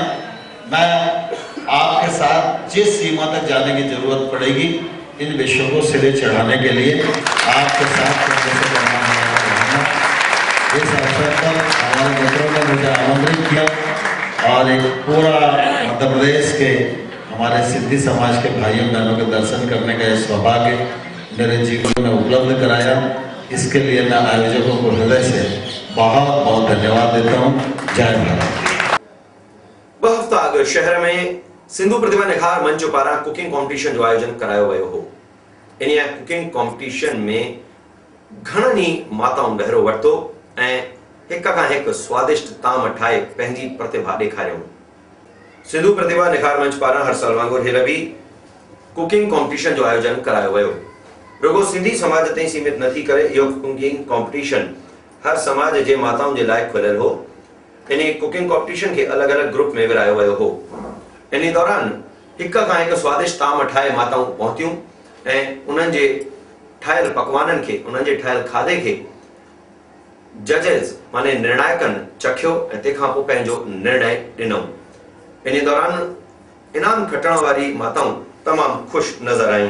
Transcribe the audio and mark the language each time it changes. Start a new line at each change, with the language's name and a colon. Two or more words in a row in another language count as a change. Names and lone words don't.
Hindi: मैं आपके साथ जिस सीमा तक जाने की जरूरत पड़ेगी इन विषयों को सिरे चढ़ाने के लिए आपके साथ इस अवसर पर हमारे मित्रों ने मुझे आमंत्रित किया और एक पूरा मध्य प्रदेश के हमारे सिंधी समाज के भाइयों बहनों के दर्शन करने का यह सौभाग्य मेरे जीवन में उपलब्ध कराया। इसके लिए मैं आयोजकों को हृदय से बहुत बहुत धन्यवाद देता हूँ। जय भारत।
Sindhi: बहफ्ताग शहर में सिंधु प्रतिभा निखार मंच पारा
English: cooking competition
Sindhi: जो आयोजन करायो वियो हो। इन
English: cooking competition
Sindhi: में घणनि माताओं बहिरो वरितो ऐं हिक खां हिकु स्वादिष्ट ताम ठाहे पंहिंजी प्रतिभा ॾेखारियऊं। सिंधु प्रतिभा निखार मंच पारा हर साल वांगुरु हींअर बि
English: cooking competition
Sindhi: जो आयोजन करायो वियो। रुगो सिंधी समाज ताईं सीमित न थी करे इहो
English: cooking competition
Sindhi: हर समाज जे माताउनि जे लाइ खुलियल हो। इन
English: cooking competition
Sindhi: के अलग अलग ग्रुप में विरायो वियो हो। इन दौरान हिक खां हिकु स्वादिष्ट ताम ठाहे माताऊं पहुतियूं ऐं उन्हनि जे ठाहियल पकवाननि खे, उन्हनि जे ठाहियल खाधे खे जजेस माने निर्णायकनि चखियो ऐं तंहिंखां पोइ पंहिंजो निर्णय ॾिनऊं। इन दौरान इनाम खटण वारी माताऊं तमामु ख़ुशि नज़र आयूं।